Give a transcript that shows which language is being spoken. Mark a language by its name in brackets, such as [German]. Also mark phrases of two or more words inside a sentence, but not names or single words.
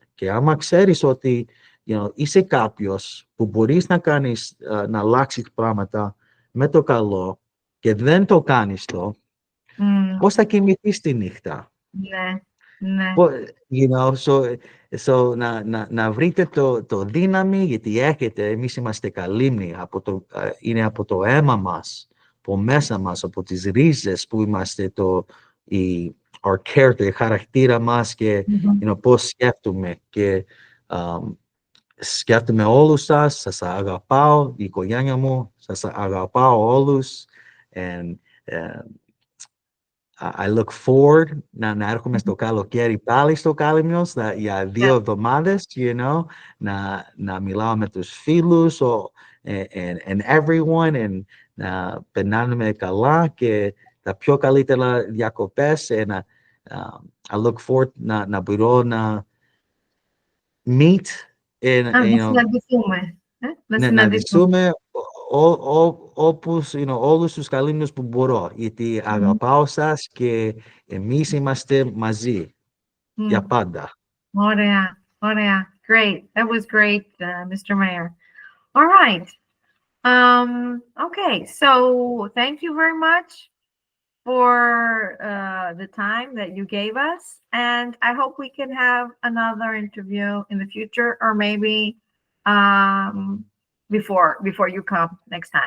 [Greek] Και άμα ξέρεις ότι είσαι κάποιος που μπορείς να αλλάξεις πράγματα με το καλό, και δεν το κάνεις πώς θα κοιμηθείς τη νύχτα? Ναι. So, να βρείτε το δύναμη, γιατί έχετε, εμείς είμαστε Καλύμνοι, είναι από το αίμα μας, από μέσα μας, από τις ρίζες που είμαστε, [English] our character, [Greek] χαρακτήρα μας, και πώς σκέφτομαι, και Σκέφτομαι όλους σας αγαπάω, η οικογένεια μου, σας αγαπάω όλους. [English] And I look forward [Greek] να έρχομαι στο καλοκαίρι πάλι στο Κάλυμνο για 2 εβδομάδες, να μιλάω με τους φίλους [English] and everyone, [Greek] and να περνάμε καλά και τα πιο καλύτερα διακοπές. [English] And I look forward [Greek] να μπορώ να meet να συναντηθούμε όλους τους Καλύμνους που μπορώ, γιατί αγαπάω σας και εμείς είμαστε μαζί για πάντα. Ωραία, ωραία. [English] Great. That was great, Mr. Mayor. All right. Okay, so thank you very much for the time that you gave us, and I hope we can have another interview in the future, or maybe before you come next time.